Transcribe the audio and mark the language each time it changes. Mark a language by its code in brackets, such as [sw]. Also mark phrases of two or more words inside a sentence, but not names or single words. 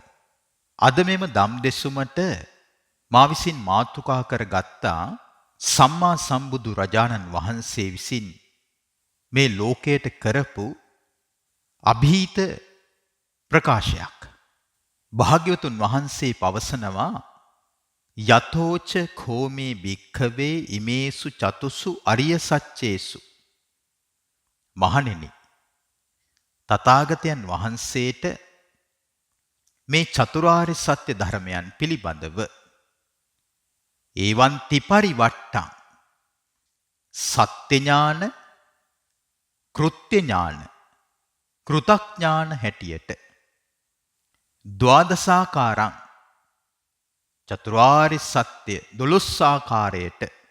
[si] අද මෙම දම් දෙසුමට මා විසින් මාතෘකා කරගත්තා සම්මා සම්බුදු රජාණන් වහන්සේ විසින් මේ ලෝකයට කරපු અભීත ප්‍රකාශයක්. භාග්‍යවතුන් වහන්සේ පවසනවා [pi] යතෝච කෝමේ භික්ඛවේ ඉමේසු චතුසු අරිය සච්චේසු. [si] මහණෙනි, තථාගතයන් වහන්සේට මේ චතුරාර්ය සත්‍ය ධර්මයන් පිළිබඳව [pi] ඒවන් තිපරිවට්ටං [si] සත්‍ය ඥාන, කෘත්‍ය ඥාන, කෘතඥාන හැටියට ද්වාදසාකාරං චතුරාර්ය සත්‍ය 12 ආකාරයට